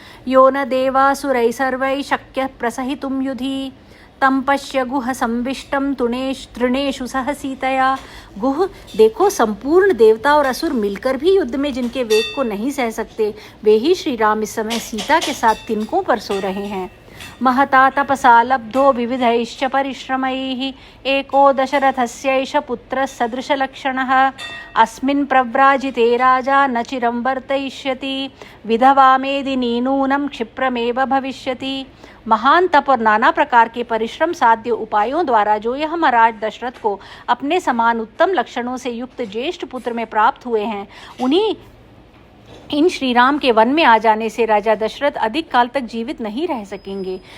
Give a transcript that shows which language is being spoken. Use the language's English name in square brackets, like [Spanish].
[Sanskrit] यो न देवासुरै सर्वै शक्य प्रसहितुं युधि तम पश्य गुह संविष्टम तृणेषु सह सीतया। [Hindi] गुह, देखो, संपूर्ण देवता और असुर मिलकर भी युद्ध में जिनके वेग को नहीं सह सकते, वे ही श्री राम इस समय सीता के साथ तिनकों पर सो रहे हैं। [Sanskrit] महता तपसा लब्धो विविधैश्च परिश्रमैः एको दशरथस्यैष पुत्रः सदृशलक्षणः अस्मिन् प्रव्राजिते राजा न चिरं वर्तयिष्यति विधवा मेदिनी नूनं क्षिप्रमेव भविष्यति। [Hindi] महान तप और नाना प्रकार के परिश्रम साध्य उपायों द्वारा जो यह महाराज दशरथ को अपने समान उत्तम लक्षणों से युक्त ज्येष्ठ पुत्र में प्राप्त हुए हैं, उन्हीं इन श्री राम के वन में आ जाने से राजा दशरथ अधिक काल तक जीवित नहीं रह सकेंगे।